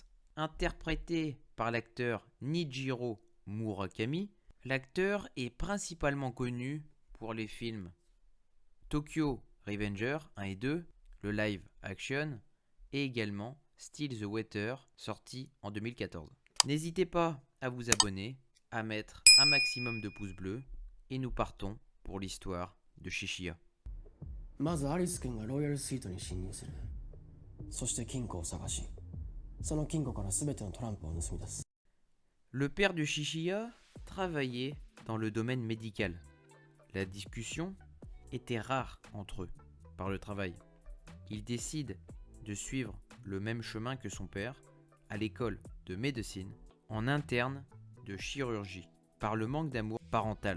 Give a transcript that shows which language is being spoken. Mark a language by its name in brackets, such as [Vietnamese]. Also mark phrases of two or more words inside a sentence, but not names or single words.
[French] Interprété par l'acteur Nijiro Murakami, l'acteur est principalement connu pour les films Tokyo Revenger 1 et 2, le [English] live action, [French] et également Still the Water, sorti en 2014. N'hésitez pas à vous abonner, à mettre un maximum de pouces bleus, et nous partons pour l'histoire de Chinchilla. [Japanese] まずアリス君がロイヤルスイートに侵入する。そして金庫を探し、その金庫から全てのトランプを盗み出す。 [French] Le père de Chinchilla travaillait dans le domaine médical. La discussion était rare entre eux par le travail. Il décide de suivre le même chemin que son père à l'école de médecine, en interne de chirurgie, par le manque d'amour parental.